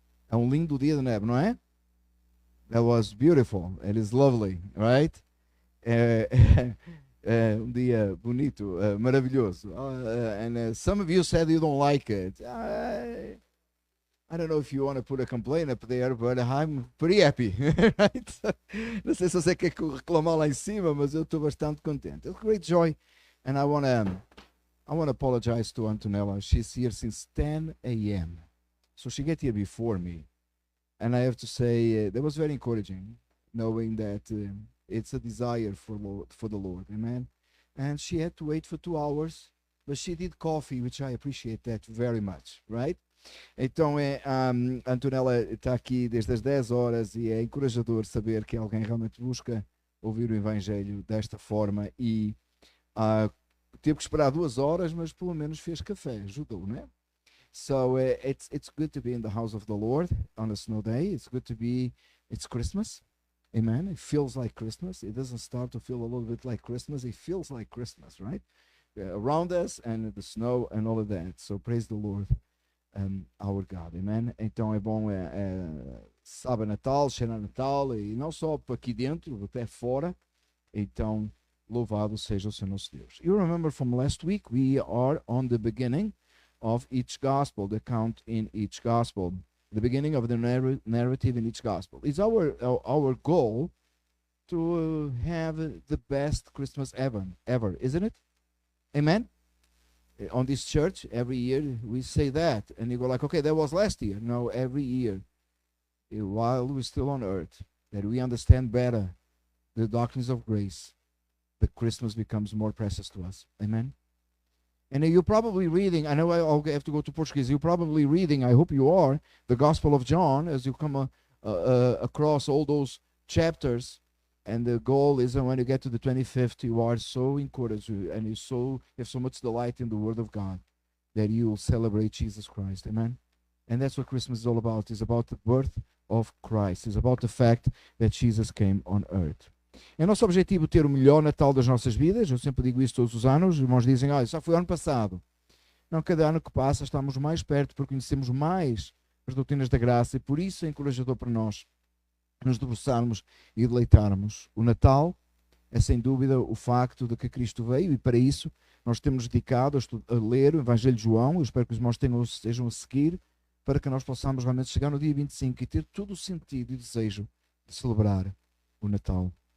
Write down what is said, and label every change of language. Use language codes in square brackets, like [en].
[pt] É um lindo dia de neve, não é? [en] That was beautiful. It is lovely, right? [pt] É, é um dia bonito, maravilhoso. [en] And some of you said you don't like it. I don't know if you want to put a complaint up there, but I'm pretty happy, right? [pt] Não sei se você quer reclamar lá em cima, mas eu estou bastante contente. [en] It's great joy, and I want to apologize to Antonella. She's here since 10 a.m. So she get here before me. And I have to say, that was very encouraging, knowing that it's a desire for the Lord. Amen. And she had to wait for 2 hours, but she did coffee, which I appreciate that very much, right? [pt] Então, a Antonella está aqui desde as 10 horas e é encorajador saber que alguém realmente busca ouvir o Evangelho desta forma e teve que esperar 2 horas, mas pelo menos fez café, ajudou, não é? [en] So it's good to be in the house of the Lord on a snow day. It's good to be, it's Christmas. Amen. It feels like Christmas. It doesn't start to feel a little bit like Christmas. It feels like Christmas, right? Around us and the snow and all of that. So praise the Lord, our God. Amen. [pt] Então é bom, sabe Natal, cheira Natal, e não só aqui dentro, até fora. Então, louvado seja o Senhor nosso Deus. [en] You remember from last week, we are on the beginning of each gospel, the account in each gospel, the beginning of the narrative in each gospel. It's our goal to have the best Christmas ever, isn't it? Amen? On this church, every year we say that, and you go like, okay, that was last year. No, every year, while we're still on earth, that we understand better the doctrines of grace, the Christmas becomes more precious to us. Amen? And you're probably reading, I know I'll have to go to Portuguese, you're probably reading, I hope you are, the Gospel of John as you come across all those chapters. And the goal is that when you get to the 25th, you are so encouraged and you have so much delight in the Word of God that you will celebrate Jesus Christ. Amen? And that's what Christmas is all about. It's about the birth of Christ. It's about the fact that Jesus came on earth. [pt] É nosso objetivo ter o melhor Natal das nossas vidas. Eu sempre digo isso todos os anos. Os irmãos dizem, só foi ano passado. Não, cada ano que passa estamos mais perto porque conhecemos mais as doutrinas da graça e por isso é encorajador para nós nos debruçarmos e deleitarmos. O Natal é sem dúvida o facto de que Cristo veio e para isso nós temos dedicado a ler o Evangelho de João. Eu espero que os irmãos estejam a seguir para que nós possamos realmente chegar no dia 25 e ter todo o sentido e desejo de celebrar o Natal.